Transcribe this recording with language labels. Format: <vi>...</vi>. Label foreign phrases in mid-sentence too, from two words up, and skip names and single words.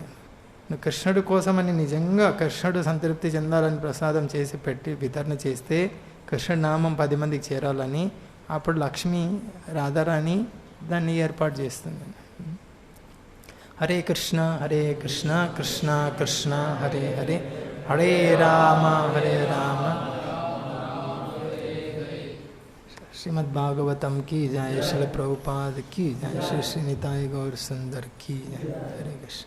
<te>నువ్వు కృష్ణుడి కోసమని నిజంగా కృష్ణుడు సంతృప్తి చెందాలని ప్రసాదం చేసి పెట్టి వితరణ చేస్తే, కృష్ణుడి నామం 10 మందికి చేరాలని, అప్పుడు లక్ష్మి రాధారాణి దాన్ని ఏర్పాటు చేస్తుంది.</te> <sa>హరే కృష్ణ హరే కృష్ణ కృష్ణ కృష్ణ హరే హరే, హరే రామ హరే రామ.</sa> <hi>श्रीमद् भागवतम की जय, श्री प्रभुपाद की जय, श्री निताय गौर सुंदर की जय. हरे कृष्ण.</hi>